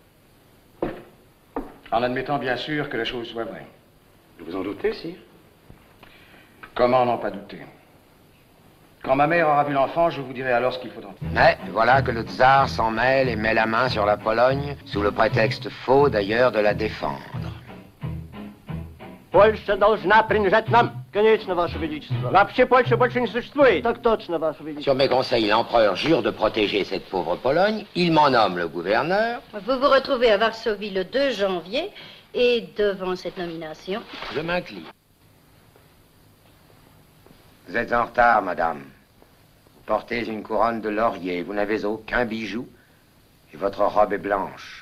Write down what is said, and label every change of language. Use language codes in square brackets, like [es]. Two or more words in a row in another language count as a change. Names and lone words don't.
[fr] En admettant bien sûr que la chose soit vraie. Vous en doutez, sire? Comment n'en pas douter? Quand ma mère aura vu l'enfant, je vous dirai alors ce qu'il faudra. Mais voilà que le tsar s'en mêle et met la main sur la Pologne, sous le prétexte faux d'ailleurs de la défendre. [ru] Польша должна принадлежать нам. Конечно, Ваше Величество. Вообще Польша больше не существует. Так точно, Ваше Величество. [fr] Sur mes conseils, l'empereur jure de protéger cette pauvre Pologne. Il m'en nomme le gouverneur. Vous vous retrouvez à Varsovie le 2 janvier et devant cette nomination... Je m'incline. Vous êtes en retard, madame. Portez une couronne de laurier. Vous n'avez aucun bijou et votre robe est blanche.